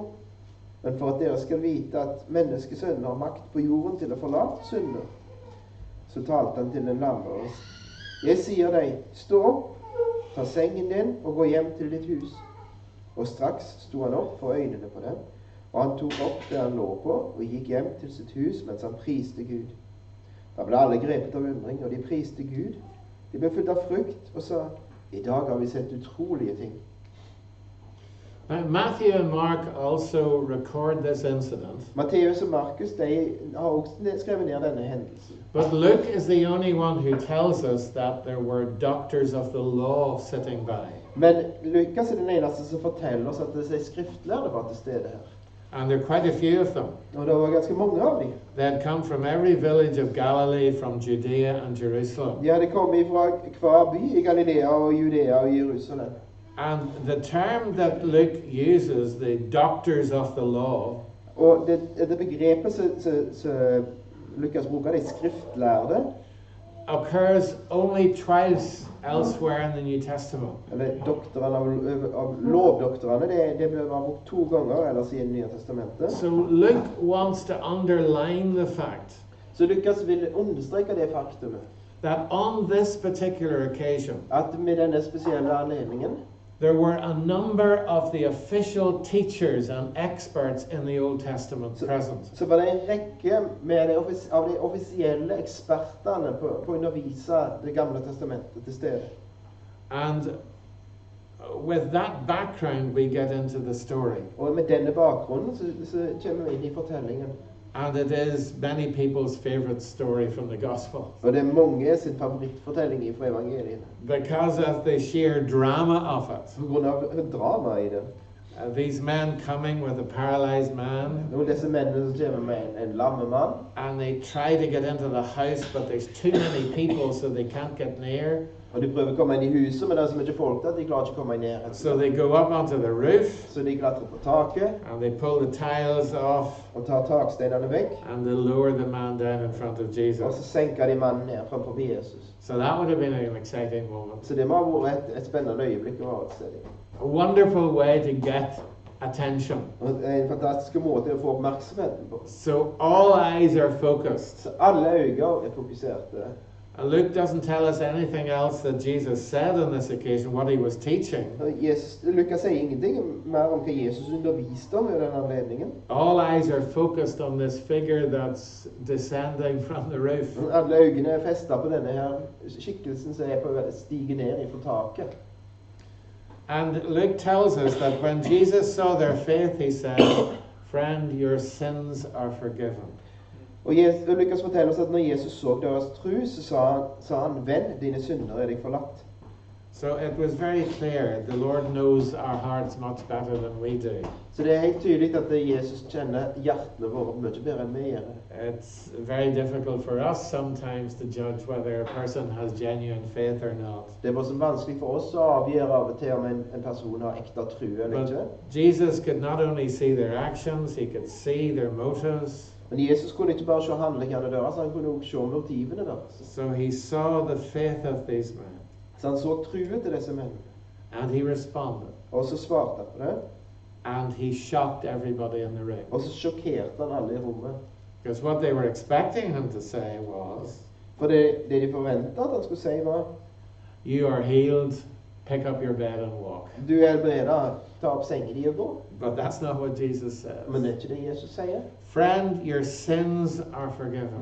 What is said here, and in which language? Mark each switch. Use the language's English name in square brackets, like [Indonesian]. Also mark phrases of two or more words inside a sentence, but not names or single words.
[Norwegian] Men for at dere skal vite at menneskesønnen har makt på jorden til å forlate synder, så talte han til den lamme og sa, «Jeg sier deg, stå opp, ta sengen din og gå hjem til ditt hus.» Og straks sto han opp for øynene på dem, og han tok opp det han lå på og gikk hjem til sitt hus mens han priste Gud. Da ble alle grepet av undring, og de priste Gud. De ble fullt av frykt og sa, «I dag har vi sett utrolige ting.» [English] Matthew and Mark also record this incident. [Norwegian] Matteus og Markus de har også skrevet ned denne hendelsen. [English] But Luke is the only one who tells us that there were doctors of the law sitting by. [Norwegian] Men Lukas er den eneste som forteller oss at det er skriftlærde var til stede her. [English] And there are quite a few of them. [Norwegian] Og det var ganske mange av dem. [English] They had come from every village of Galilee, from Judea and Jerusalem. [Norwegian] De hadde kommet fra hver by i Galilea og Judea og Jerusalem. [English] And the term that Luke uses, the doctors of the law, [Norwegian] Og det begrepet som Lukas bruker, det er skriftlærde, [English] occurs only twice elsewhere in the New Testament. [Norwegian] eller doktorene av lovdoktorene, det ble brukt 2 ganger ellers i Det nye testamentet. [English] So Luke wants to underline the fact [Norwegian] Så Lukas vil understreke det faktumet, [English] that on this particular occasion, [Norwegian] at med denne spesielle anledningen, [English] there were a number of the official teachers and experts in the Old Testament present. [Norwegian] så var det en rekke med av de offisielle ekspertene på å undervise Det gamle testamentet til stede. [English] And with that background, we get into the story. [Norwegian] Og med denne bakgrunnen så kommer vi inn i fortellingen. [English] And it is many people's favorite story from the Gospel. [Norwegian] Og det er mange sin favorittfortelling fra evangeliet. [English] Because of the sheer drama of it. [Norwegian] På grunn av drama i det. [English] These men coming with a paralyzed man. [Norwegian] Noen av disse mennene som kommer med en lamme mann. [English] And they try to get into the house, but there's too many people, so they can't get near. [Norwegian] Og de prøver å komme inn i huset, men det er så mye folk der, de klarer ikke å komme inn i nærheten. [English] So they go up onto the roof. [Norwegian] Så de klatrer på taket, [English] And they pull the tiles off. [Norwegian] og tar taksteinene vekk, [English] And they lower the man down in front of [Norwegian] og Jesus. så senker de mannen ned fremfor Jesus. [English] So that would have been an exciting moment. [Norwegian] Så det må ha vært et spennende øyeblikk å være til stede. [English] A wonderful way to get attention. [Norwegian] Og det er en fantastisk måte å få oppmerksomheten på. [English] So all eyes are focused. [Norwegian] Så alle øyne er fokuserte. [English] And Luke doesn't tell us anything else that Jesus said on this occasion, what he was teaching. [Norwegian] Lukas sier ingenting mer om hva Jesus underviste om i den anledningen. [English] All eyes are focused on this figure that's descending from the roof. [Norwegian] Alle øynene er festet på denne her skikkelsen som er på stigen ned fra taket. [English] And Luke tells us that when Jesus saw their faith, he said, "Friend, your sins are forgiven." [Norwegian] Og Lukas forteller oss at når Jesus så deres tro, så sa han, «Venn, dine synder er deg forlatt.» [English] So it was very clear the Lord knows our hearts much better than we do. [Norwegian] Så det er helt tydelig at Jesus kjenner hjertene våre mye bedre enn vi gjør. [English] It's very difficult for us sometimes to judge whether a person has genuine faith or not. [Norwegian] Det er bare så vanskelig for oss å avgjøre av og til om en person har ekte tro eller ikke. [English] But Jesus could not only see their actions, he could see their motives. [Norwegian] Men Jesus kunne ikke bare se handlingene deres, han kunne også se motivene deres. [English] So he saw the faith of these men. [Norwegian] Så han så troen til disse mennene. [English] And he responded. [Norwegian] Og så svarte han på det. [English] And he shocked everybody in the room. [Norwegian] Og så sjokkerte han alle i rommet. [English] Because what they were expecting him to say was, [Norwegian] For det de forventet at han skulle si var, [English] "You are healed, pick up your bed and walk. [Norwegian] Du helbreder, ta opp sengen din og gå. [English] But that's not what Jesus says. [Norwegian] Men det er ikke det Jesus sier. [English] Friend, your sins are forgiven.